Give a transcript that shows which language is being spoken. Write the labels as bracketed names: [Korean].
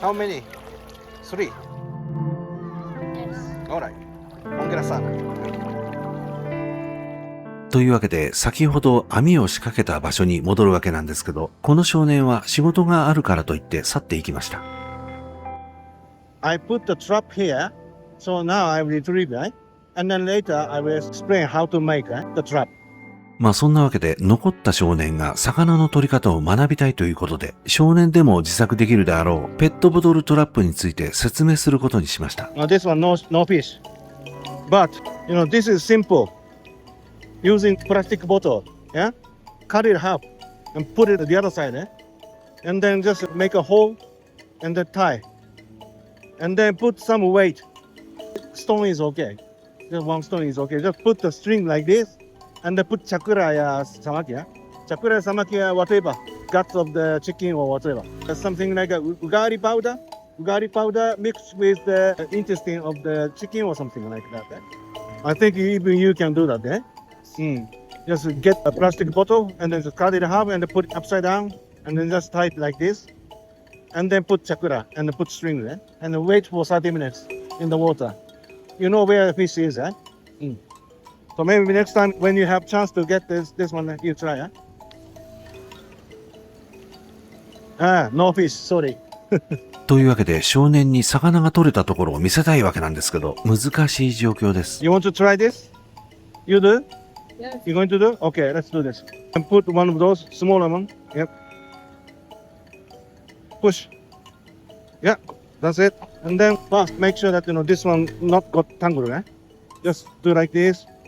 [English] How many? 3. [Swahili] Alright. Ongera sana. [Japanese] というわけで、先ほど網を仕掛けた場所に戻るわけなんですけど、この少年は仕事があるからと言って去っていきました。 [English] I put the trap here, so now I retrieve, right? and then later I will explain how to make the trap. [Japanese] まあそんなわけで残った少年が魚の取り方を学びたいということで、少年でも自作できるであろうペットボトルトラップについて説明することにしました。 [English] Now this one no fish, but this is simple. Using plastic bottle, yeah, cut it half and put it at the other side, and then just make a hole and then tie, and then put some weight. Stone is okay. Just one stone is okay. Just put the string like this, and then put [Swahili] chakura ya samaki, [English] yeah. [Swahili] Chakura samaki [English] whatever, guts of the chicken or whatever. Something like a ugari powder mixed with the intestine of the chicken or something like that. I think even you can do that, eh? Just get a plastic bottle and then just cut it in half and then put it upside down and then just tie it like this, and then put chakura and then put string there and then wait for 30 minutes in the water. You know where the fish is, eh? So maybe next time when you have chance to get this one, you try, no fish, sorry. [Japanese] というわけで少年に魚が取れたところを見せたいわけなんですけど、難しい状況です。 [English] You want to try this? You do? Yes. You going to do? Okay, let's do this. And put one of those smaller one. Yep. Push. Yeah, that's it. And then first make sure that this one not got tangled, eh? Just do like this.